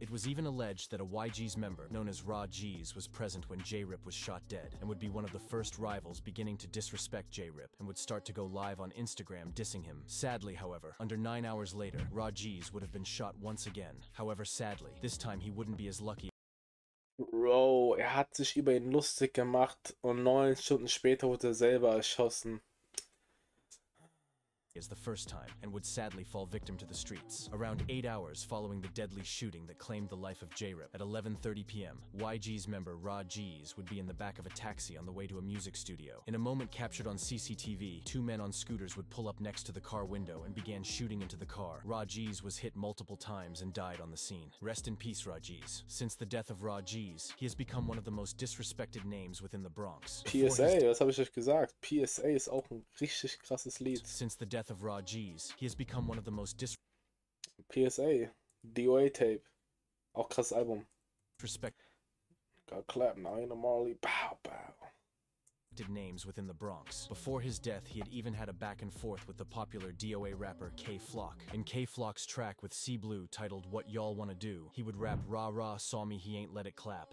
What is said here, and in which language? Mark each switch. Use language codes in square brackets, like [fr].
[en] It was even alleged that a YG's member known as Raw G's was present when J-Rip was shot dead, and would be one of the first rivals beginning to disrespect J-Rip, and would start to go live on Instagram dissing him. Sadly, however, under 9 hours later, Raw G's would have been shot once again. However, sadly, this time he wouldn't be as lucky. [de] Bro, hat sich über ihn lustig gemacht und 9 Stunden später wurde er selber erschossen. [en] As the first time, and would sadly fall victim to the streets. Around 8 hours following the deadly shooting that claimed the life of J-Rip, at 11:30 p.m., YG's member Raw G's would be in the back of a taxi on the way to a music studio. In a moment captured on CCTV, 2 men on scooters would pull up next to the car window and began shooting into the car. Raw G's was hit multiple times and died on the scene. Rest in peace, Raw G's. Since the death of Raw G's, he has become one of the most disrespected names within the Bronx. [de] PSA, was habe ich euch gesagt? PSA ist auch ein richtig krasses Lied. [en] Since the death of Raw G's, he has become one of the most [de] PSA, DOA Tape, auch krasses Album. [en] Respect. Got clap now in a Marley, bow bow. respected names within the Bronx. Before his death, he had even had a back and forth with the popular DOA rapper K-Flock. In K-Flock's track with C-Blue titled What Y'all Wanna Do, he would rap "Rah rah, saw me, he ain't let it clap.